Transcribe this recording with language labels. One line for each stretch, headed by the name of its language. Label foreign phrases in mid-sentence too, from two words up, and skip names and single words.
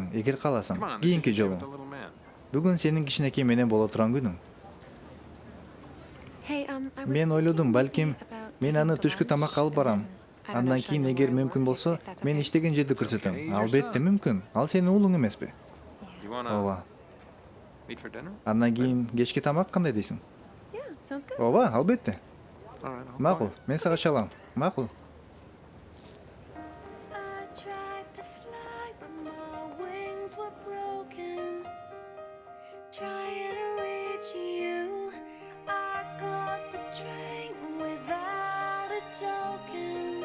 Kyrgyz: Эгер кааласаң, кийинки жолу. Бүгүн сенин кичинекей менен боло турган күнүң. Мен ойлодум, балким мен аны түшкү тамакка алып барам. Андан кийин эгер мүмкүн болсо, мен иштеген жерди көрсөтөм. Албетте мүмкүн. Ал сенин уулуң эмеспи?
English: You wanna
Kyrgyz: Ооба.
English: meet for dinner?
Kyrgyz: Андан кийин кечки тамак кандай дейсиң?
English: sounds good.
Kyrgyz: Ооба, албетте.
English: All right. I'll
Kyrgyz: Макул, мен сага чалам. Макул.
English: I tried to fly, but my wings were broken. Trying to reach you, I got the train without a token.